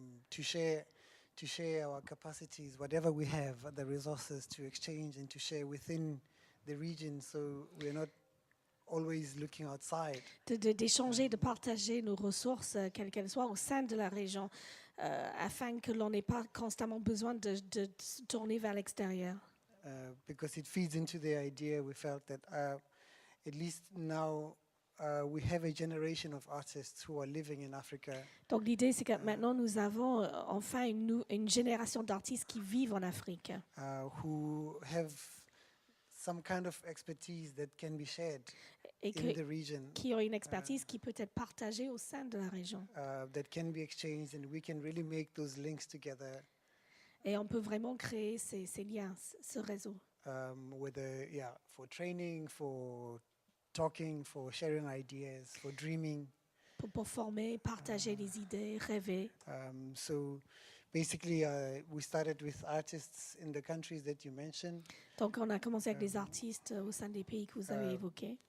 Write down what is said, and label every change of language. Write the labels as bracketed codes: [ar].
[en] To share our capacities, whatever we have, the resources to exchange and to share within the region, so we're not always looking outside. [fr] D'échanger, de partager nos ressources, quelles qu'elles soient, au sein de la région, afin que l'on n'ait pas constamment besoin de se tourner vers l'extérieur. [en] Because it feeds into the idea we felt that at least now we have a generation of artists who are living in Africa. [fr] Donc l'idée, c'est que maintenant nous avons enfin une génération d'artistes qui vivent en Afrique. [en] Who have some kind of expertise that can be shared [fr] Et [en] in the region. [fr] Qui ont une expertise qui peut être partagée au sein de la région. [en] That can be exchanged and we can really make those links together. [fr] Et on peut vraiment créer ces liens, ce réseau. [en] Whether, for training, for talking, for sharing ideas, for dreaming. [fr] Pour former, partager les idées, rêver. [en] So basically, we started with artists in the countries that you mentioned. [fr] Donc on a commencé avec des artistes au sein des pays que vous avez évoqués.